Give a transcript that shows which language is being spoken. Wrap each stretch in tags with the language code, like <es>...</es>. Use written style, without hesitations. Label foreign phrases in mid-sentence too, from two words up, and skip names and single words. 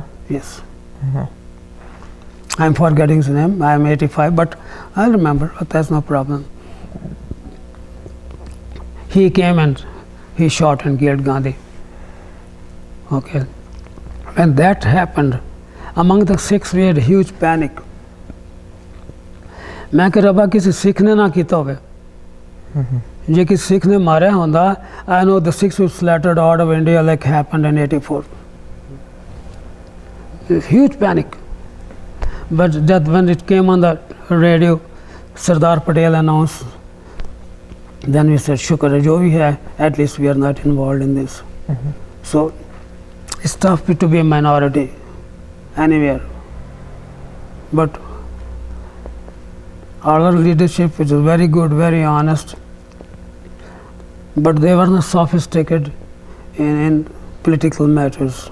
<en>Yes. I'm forgetting his name. I'm 85, but I'll remember. But that's no problem. He came and he shot and killed Gandhi. Okay. When that happened, among the Sikhs we had a huge panic.</en> <pa>ਮੈਂ ਕਹਿ ਰਿਹਾ ਕਿਸੇ ਸਿੱਖ ਨੇ ਨਾ ਕੀਤਾ ਹੋਵੇ ਜੇ ਕਿਸੇ ਸਿੱਖ ਨੇ ਮਾਰਾ ਹੁੰਦਾ</pa> <en>I know the Sikhs were slaughtered out of India like happened in 84. Huge panic. But that when it came on the radio, Sardar Patel announced, then we said,</en> <hi>शुक्र है, जो भी है,</hi> <en>at least we are not involved in this. So it's tough to be a minority anywhere. But our leadership is very good, very honest, but they were not sophisticated in political matters.</en>